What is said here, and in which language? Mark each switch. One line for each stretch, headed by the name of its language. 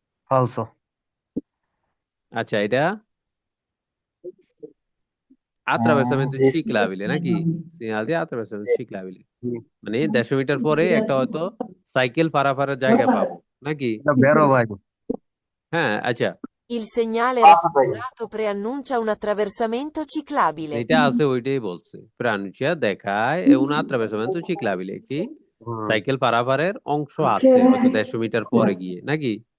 Bangla: ফালসো। আচ্ছা, এটা
Italian: attraversamento ciclabile
Bangla: নাকি? সিগন্যাল দিয়ে
Italian: attraversamento ciclabile,
Bangla: মানে 150 মিটার পরে একটা হয়তো সাইকেল পারাপারের জায়গা পাবো, নাকি? এটা বেরো ভাই। হ্যাঁ, আচ্ছা,
Italian: Il segnale raffigurato preannuncia un attraversamento ciclabile.
Bangla: এটা আছে, ওইটাই বলছে, প্রাণুচিয়া দেখায়
Italian: un attraversamento ciclabile,
Bangla: কি হুম, সাইকেল পারাপারের অংশ আছে হয়তো 150 মিটার পরে গিয়ে, নাকি?